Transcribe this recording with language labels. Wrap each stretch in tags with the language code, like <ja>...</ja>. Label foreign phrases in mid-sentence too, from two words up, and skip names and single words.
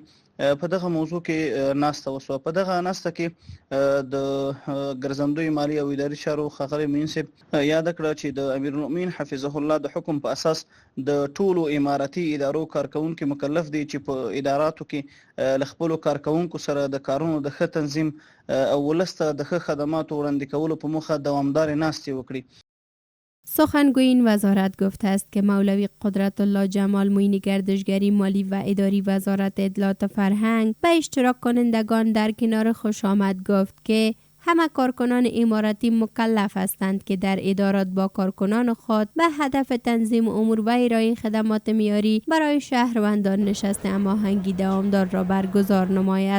<ps>په دغه موضوع کې ناسته وسوه. په دغه ناسته کې د ګرځندوی مالی او اداري چارو ښاغلی معین صاحب یاد کړه چې د امیر المؤمنین حفظه الله د حکم په اساس د ټولو اماراتي ادارو کارکونکو مکلف دي چې په اداراتو کې له خپلو کارکونکو سره د کارونو د ښه تنظیم او ولسته د ښه خدماتو وړاندې کولو په موخه دوامدارې ناستې وکړي.</ps> <fa>سخنگوی این وزارت گفته است که مولوی قدرت الله جمال معین گردشگری مالی و اداری وزارت اطلاعات و فرهنگ به اشتراک کنندگان در کنار خوش آمد گفت که همه کارکنان اماراتی مکلف هستند که در ادارات با کارکنان خود به هدف تنظیم امور و ارائه خدمات معیاری برای شهروندان نشست هماهنگی دوامدار را برگزار نماید.</fa>